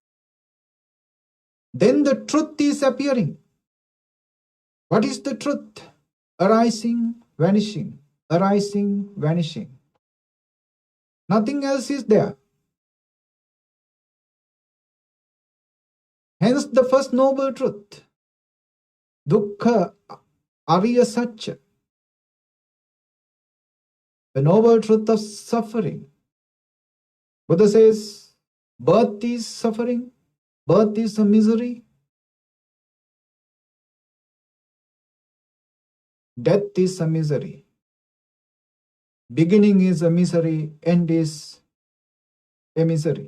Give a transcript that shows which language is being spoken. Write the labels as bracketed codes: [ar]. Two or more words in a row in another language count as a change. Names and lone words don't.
[en] Then the truth is appearing. What is the truth? Arising, vanishing, arising, vanishing. Nothing else is there. Hence the first noble truth, [pi] dukkha ariya satya, [en] the noble truth of suffering. Buddha says, birth is suffering, birth is a misery, death is a misery, beginning is a misery, end is a misery.